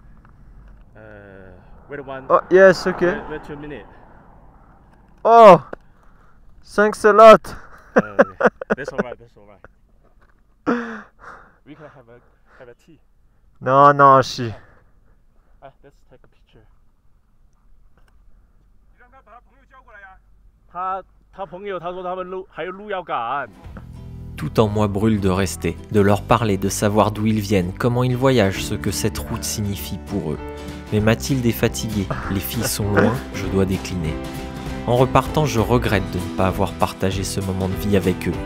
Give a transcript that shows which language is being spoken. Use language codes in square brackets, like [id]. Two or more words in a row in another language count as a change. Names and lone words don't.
[en] Wait one. Oh, yes, okay. Wait 2 minutes. Oh, thanks a lot. Okay. That's alright. That's alright. We can have a tea. No, no, she. Let's take a picture. [zh] 他朋友他说他们还有路要赶。 [fr] Tout en moi brûle de rester, de leur parler, de savoir d'où ils viennent, comment ils voyagent, ce que cette route signifie pour eux. Mais Mathilde est fatiguée, les filles sont loin, je dois décliner. En repartant, je regrette de ne pas avoir partagé ce moment de vie avec eux.